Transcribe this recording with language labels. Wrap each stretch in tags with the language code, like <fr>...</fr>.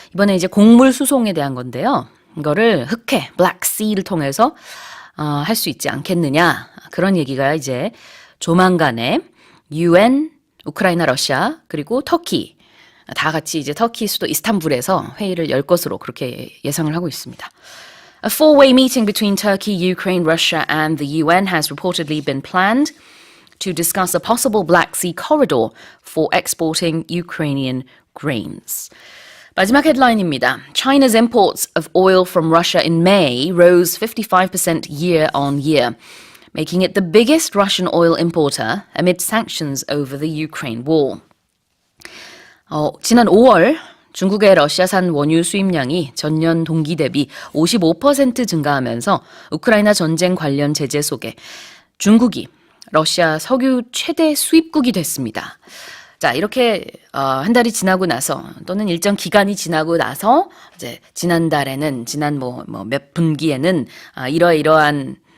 <ko>이번에 이제 곡물 수송에 대한 건데요. 이거를 흑해 Black Sea를 통해서 할 수 있지 않겠느냐 그런 얘기가 이제 조만간에 UN, 우크라이나, 러시아 그리고 터키 다 같이 이제 터키 수도 이스탄불에서 회의를 열 것으로 그렇게 예상을 하고 있습니다.</ko> <en>A four-way meeting between Turkey, Ukraine, Russia, and the UN has reportedly been planned to discuss a possible Black Sea corridor for exporting Ukrainian grains.</en> <ko>마지막 헤드라인입니다.</ko> <en>China's imports of oil from Russia in May rose 55% year on year, making it the biggest Russian oil importer amid sanctions over the Ukraine war.</en> <ko>지난 5월 중국의 러시아산 원유 수입량이 전년 동기 대비 55% 증가하면서 우크라이나 전쟁 관련 제재 속에 중국이 러시아 석유 최대 수입국이 됐습니다. 자, 이렇게 한 달이 지나고 나서 또는 일정 기간이 지나고 나서 이제 지난달에는 지난 몇 분기에는 이러이러한</ko>